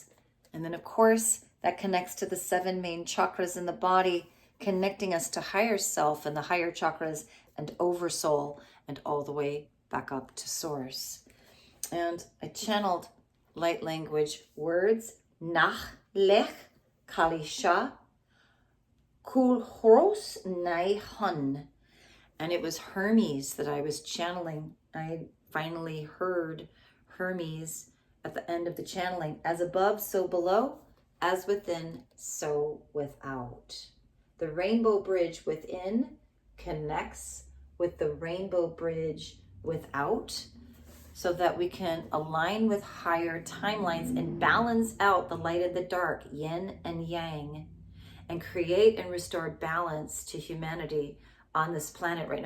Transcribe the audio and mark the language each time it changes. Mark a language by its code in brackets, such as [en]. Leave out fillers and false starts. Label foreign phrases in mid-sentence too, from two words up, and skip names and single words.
[en] And then, of course, that connects to the 7 main chakras in the body, connecting us to higher self and the higher chakras and oversoul, and all the way back up to source. And I channeled light language words, nach, lech, kalisha, kulhoros, nai, hun. And it was Hermes that I was channeling. I finally heard Hermes at the end of the channeling. As above, so below, as within, so without. The rainbow bridge within connects with the rainbow bridge without, so that we can align with higher timelines and balance out the light and the dark, yin and yang, and create and restore balance to humanity on this planet right now.